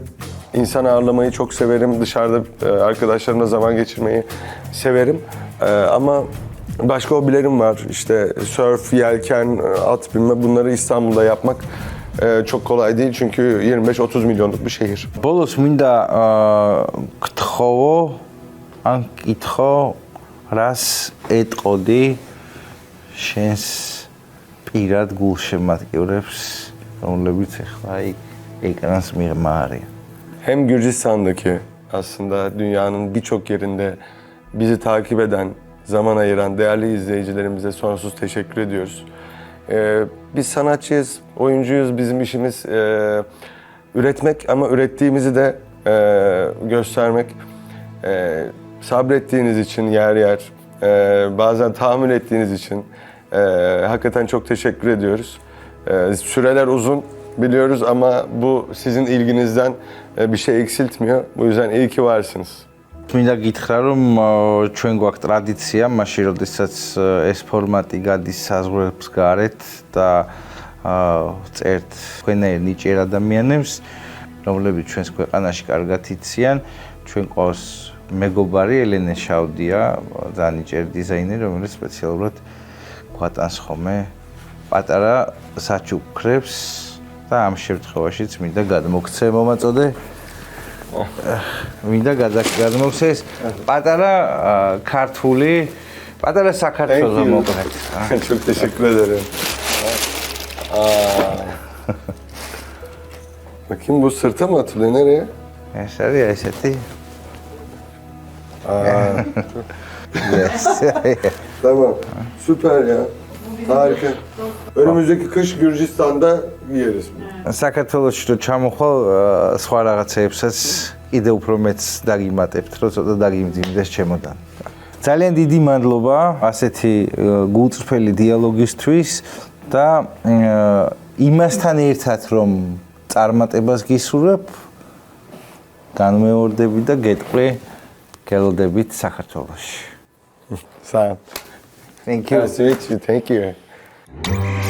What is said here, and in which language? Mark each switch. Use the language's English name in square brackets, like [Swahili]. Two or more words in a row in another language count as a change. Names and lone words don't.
[Turkish] İnsan ağırlamayı çok severim. Dışarıda arkadaşlarımla zaman geçirmeyi severim. Ama başka hobilerim var. İşte surf, yelken, at binme, bunları İstanbul'da yapmak çok kolay değil. Çünkü 25-30 milyonluk bir şehir. [Georgian] ბოლოს მინდა გთხოვო ან კითხო რას ეტყოდი შენს პირად გულშემატკივრებს რომლებიც ახლა ეკრანს მიღმა არიან. [Turkish] Hem Gürcistan'daki aslında dünyanın birçok yerinde bizi takip eden, zaman ayıran değerli izleyicilerimize sonsuz teşekkür ediyoruz. Biz sanatçıyız, oyuncuyuz. Bizim işimiz üretmek ama ürettiğimizi de göstermek. Sabrettiğiniz için yer yer, bazen tahammül ettiğiniz için hakikaten çok teşekkür ediyoruz. Süreler uzun biliyoruz ama bu sizin ilginizden bir şey eksiltmiyor. Bu yüzden iyi ki varsınız. [Georgian] მინდა გითხრა რომ ჩვენ გვაქვს ტრადიცია, მაშინ როდესაც ეს ფორმატი გადის საზღვრებს გარეთ და წერთ თქვენაირ ნიჭიერ ადამიანებს, რომლებიც ჩვენს ქვეყანაში კარგად იციან, ჩვენ ყავს მეგობარი ელენე შავდია, ძალიან ნიჭიერი დიზაინერი, რომელიც სპეციალურად გვატანს ხოლმე პატარა საჩუქრებს და ამ შემთხვევაშიც მინდა გადმოგცე მომაწოდე. მინდა გადმოგცეს პატარა ქართული, პატარა საქართველოს მოკლედ. [Turkish] Çok teşekkür ederim. Bakayım bu sırta mı atılıyor? Nereye? [Georgian] ეს არის ესეთი. [Turkish] Tamam. Süper ya. Harika. Önümüzdeki kış Gürcistan'da giyeriz. [Georgian] საქართველოში რო ჩამოხვალ სხვა რაღაცეებსაც კიდე უფრო მეც დაგიმატებთ, რომ ცოტა დაგიმძიმდეს ჩემოდან. ძალიან დიდი მადლობა ასეთი გულწრფელი დიალოგისთვის და იმასთან ერთად რომ წარმატებას გისურვებ, განმეორდები და გეტყვი გელოდებით საქართველოში. [Turkish] Sağ ol. [English] Thank you. Nice to meet you. Thank you.